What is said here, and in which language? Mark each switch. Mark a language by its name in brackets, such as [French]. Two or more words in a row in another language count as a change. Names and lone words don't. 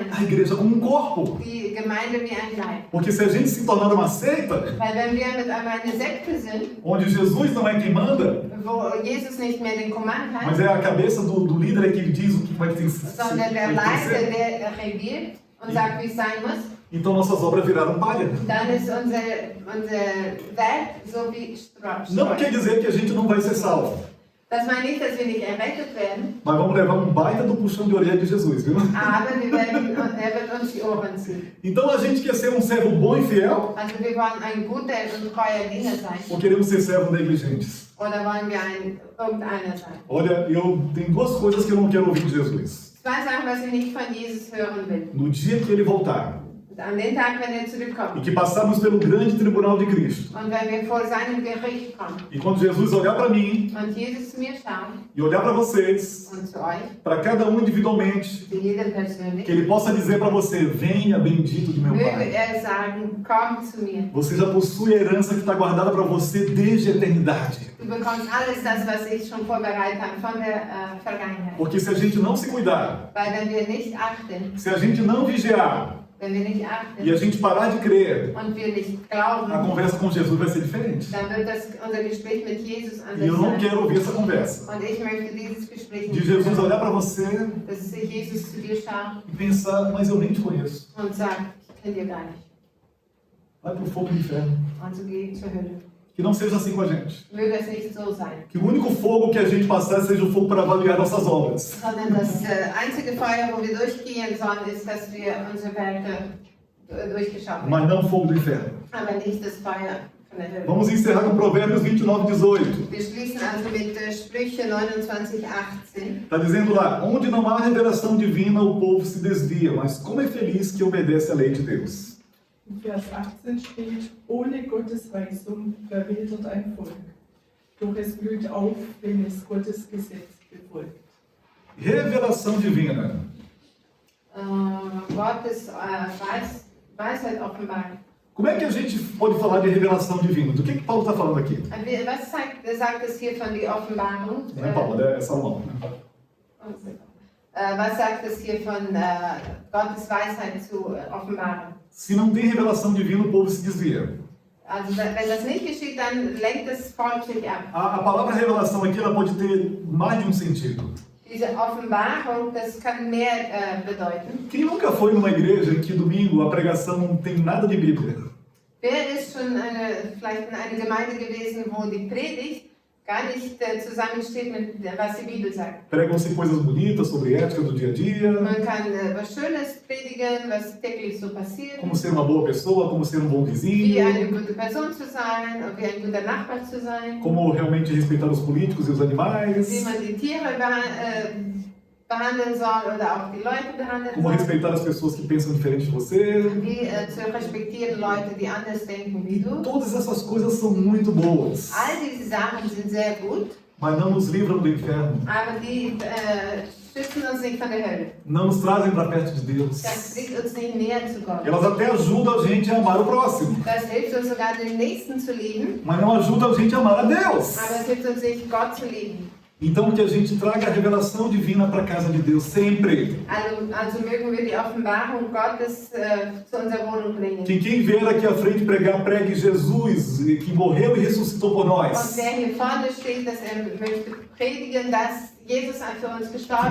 [Portuguese] a igreja como um corpo. [German] Die Gemeinde wie ein Leib. [Portuguese] Porque se a gente se tornar uma seita, [German] Weil wenn wir mit einer Sekte sind, [Portuguese] onde Jesus não é quem manda, [German] wo Jesus nicht mehr den Command hat, [Portuguese] mas é a cabeça do líder é que ele diz o que vai ter que [German] sondern der Leiter, der regiert und sagt, wie es sein muss, [Portuguese] então nossas obras viraram palha. [German] dann ist unser Werk so wie Stroh. [Portuguese] Não quer dizer que a gente não vai ser salvo, [German] Das meint nicht, dass wir nicht errettet werden, [Portuguese] mas vamos levar um baita do puxão de orelha de Jesus, viu? [German] aber er wird uns die Ohren ziehen. [Portuguese] Então a gente quer ser um servo bom e fiel, [German] Also wir wollen ein guter und treuer Diener sein. [Portuguese] ou queremos ser servos negligentes? [German] Oder wollen wir irgendeiner sein? [Portuguese] Olha, eu tenho duas coisas que eu não quero ouvir de Jesus. [German] Zwei Sachen, was ich nicht von Jesus hören will. [Portuguese] No dia que ele voltar [German] Und an den Tag, wenn er [Portuguese] e [German] zurückkommt. [Portuguese] que passarmos pelo grande tribunal de Cristo, [German] Und wenn wir vor seinem Gericht kommen. [Portuguese] e quando Jesus olhar para mim [German] Und Jesus zu mir schaut [Portuguese] e olhar para vocês, [German] und zu euch, [Portuguese] para cada um individualmente, [German] zu jedem persönlich, [Portuguese] que ele possa dizer para você, venha bendito de meu [German] möge [Portuguese] Pai. [German] er sagen, komm zu mir. [Portuguese] Você já possui a herança que está guardada para você desde a eternidade. [German] Du bekommst alles das, was ich schon vorbereitet habe von der Vergangenheit. [Portuguese] Porque se a gente não se cuidar, [German] Weil wenn wir nicht achten, [Portuguese] se a gente não vigiar, [German] wenn wir nicht [Portuguese] e a [German] achten [Portuguese] gente parar de crer, [German] und wir nicht [Portuguese] a [German] glauben, [Portuguese] conversa com Jesus vai ser diferente. [German] dann wird unser Gespräch mit Jesus [Portuguese] E eu [German] anders [Portuguese] não [German] sein. [Portuguese] quero ouvir essa conversa. [German] Und ich möchte dieses Gespräch [Portuguese] De [German] nicht [Portuguese] Jesus [German] hören, [Portuguese] olhar para você [German] dass Jesus zu dir schaut [Portuguese] e pensar, mas eu nem te conheço. [German] und sagt, ich kenne dir gar nicht. [Portuguese] Vai para o fogo do inferno. [German] Also geh zur Hölle. [Portuguese] Que não seja assim com a gente. [German] Möge es nicht so sein, [Portuguese] Que o único fogo que a gente passar seja o fogo para avaliar nossas obras. [German] sondern das einzige Feuer, wo wir durchgehen sollen, ist, dass wir unsere Werke durchgeschaut werden. [Portuguese] Mas não o fogo do inferno. [German] Aber nicht das Feuer von der Hölle. [Portuguese] Vamos encerrar com Provérbios 29:18. [German] Wir schließen also mit Sprüche 29,18. [Portuguese] Está dizendo lá, onde não há revelação divina, o povo se desvia, mas como é feliz que obedece à lei de Deus. [German] In Vers 18 steht, ohne Gottes Weisung verwildert ein Volk, doch es blüht auf, wenn es Gottes Gesetz befolgt. [Portuguese] Revelação divina. [German] Gottes Weisheit offenbaren. [Portuguese] Como é que a gente pode falar de revelação divina? Do que Paulo está falando aqui? [German] Was sagt es hier von der Offenbarung? [Portuguese] Não é Paulo, é Salomão. Né? [German] Was sagt es hier von Gottes Weisheit zu offenbaren? [Portuguese] Se não tem revelação divina, o povo se desvia. [German] Also wenn das nicht geschieht, dann lenkt das Volk sich ab. [Portuguese] A palavra revelação aqui ela pode ter mais de um sentido. [German] Diese Offenbarung, das kann mehr bedeuten. [Portuguese] Quem nunca foi numa igreja em que domingo a pregação não tem nada de Bíblia? [German] Wer ist schon vielleicht in einer Gemeinde gewesen, wo die Predigt gar nicht zusammensteht mit was die Bibel sagt? [Portuguese] Pregam-se coisas bonitas sobre ética do dia a dia, [German] Man kann was Schönes predigen, was täglich so passiert. [Portuguese] como ser uma boa pessoa, como ser um bom [German] Wie [Portuguese] vizinho, [German] eine gute Person zu sein, wie ein guter Nachbar zu sein, [Portuguese] como realmente respeitar os políticos e os [German] wie [Portuguese] animais, [German] man die Tiere behandeln soll oder auch die Leute behandeln [Portuguese] como [German] soll, [Portuguese] respeitar as pessoas que pensam diferente de você. [German] wie zu respektieren Leute, die anders denken wie du. [Portuguese] Todas essas coisas são muito boas, [German] All diese Sachen sind sehr gut, [Portuguese] mas não nos livram do inferno, [German] aber die schützen uns nicht von der Hölle. [Portuguese] não nos trazem para perto de Deus. [German] Das bringt uns nicht näher zu Gott. [Portuguese] Elas até ajudam a gente a amar o próximo, [German] Das hilft uns sogar, den Nächsten zu lieben, [Portuguese] mas não ajudam a gente a amar a Deus. [German] aber es hilft uns nicht, Gott zu lieben. [Portuguese] Então que a gente traga a revelação divina para a casa de Deus sempre. [German] Also mögen wir die Offenbarung Gottes zu unserer Wohnung bringen. [Portuguese] Que quem vier aqui à frente pregar, pregue Jesus, que morreu e ressuscitou por [German] Und [Portuguese] nós. [German] wer hier vorne steht, dass möchte predigen, dass Jesus für uns gestorben